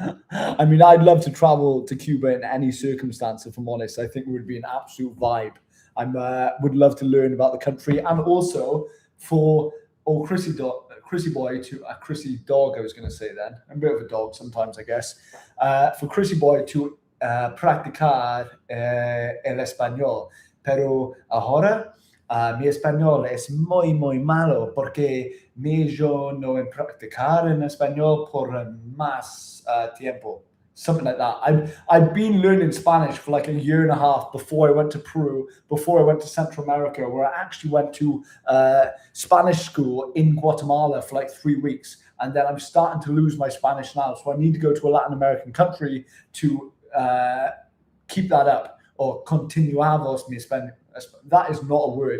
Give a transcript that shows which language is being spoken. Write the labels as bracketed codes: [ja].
[en] I mean, I'd love to travel to Cuba in any circumstance, if I'm honest. I think it would be an absolute vibe. I would love to learn about the country, and also for Chrissy Boy to Chrissy dog. I was going to say then. I'm a bit of a dog sometimes, I guess. For Chrissy Boy to [es] practicar el español, pero ahora mi español es muy malo porque yo no he practicar en español por más tiempo. [en] Something like that. I'd been learning Spanish for a year and a half before I went to Peru, before I went to Central America, where I actually went to Spanish school in Guatemala for 3 weeks. And then I'm starting to lose my Spanish now. So I need to go to a Latin American country to keep that up, or [es] continuamos mi español. [en] That is not a word.